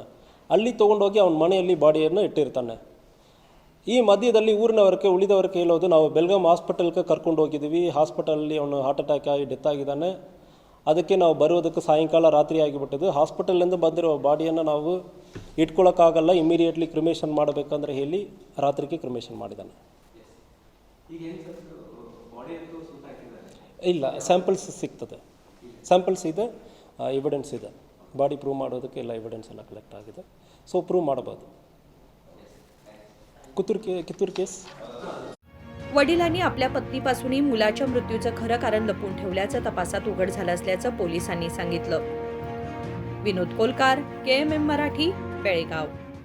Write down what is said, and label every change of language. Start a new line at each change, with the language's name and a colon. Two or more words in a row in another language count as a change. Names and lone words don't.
Kannada: ಅಲ್ಲಿ ತೊಗೊಂಡೋಗಿ ಅವನ ಮನೆಯಲ್ಲಿ ಬಾಡಿಯನ್ನು ಇಟ್ಟಿರ್ತಾನೆ. ಈ ಮಧ್ಯದಲ್ಲಿ ಉಳಿದವರಿಗೆ ಹೇಳೋದು, ನಾವು ಬೆಲ್ಗಾಮ್ ಹಾಸ್ಪಿಟಲ್ಗೆ ಕರ್ಕೊಂಡು ಹೋಗಿದ್ದೀವಿ, ಹಾಸ್ಪಿಟಲಲ್ಲಿ ಅವನು
English: heart attack
Kannada: ಆಗಿ ಡೆತ್ ಆಗಿದ್ದಾನೆ, ಅದಕ್ಕೆ ನಾವು ಬರೋದಕ್ಕೆ ಸಾಯಂಕಾಲ ರಾತ್ರಿ ಆಗಿಬಿಟ್ಟದು, ಹಾಸ್ಪಿಟಲಿಂದ ಬಂದಿರೋ ಬಾಡಿಯನ್ನು ನಾವು ಇಟ್ಕೊಳ್ಳೋಕ್ಕಾಗಲ್ಲ,
English: immediately cremation
Kannada: ಮಾಡಬೇಕಂದ್ರೆ ಹೇಳಿ ರಾತ್ರಿಗೆ ಕ್ರಿಮೇಷನ್ ಮಾಡಿದ್ದಾನೆ. ಇಲ್ಲ, ಸ್ಯಾಂಪಲ್ಸ್ ಸಿಗ್ತದೆ, ಸ್ಯಾಂಪಲ್ಸ್ ಇದೆ, ಎವಿಡೆನ್ಸ್ ಇದೆ,
English: body prove
Kannada: ಮಾಡೋದಕ್ಕೆ ಎಲ್ಲ ಎವಿಡೆನ್ಸ್ ಎಲ್ಲ ಕಲೆಕ್ಟ್ ಆಗಿದೆ. ಸೊ ಪ್ರೂವ್ ಮಾಡಬಹುದು.
Marathi: कितूर केस. वडिलांनी आपल्या पत्नीपासूनही मुलाच्या मृत्यूचं खरं कारण लपवून ठेवल्याचं तपासात उघड झालं असल्याचं पोलिसांनी सांगितलं. विनोद कोलकार, KMM मराठी, बेळगाव.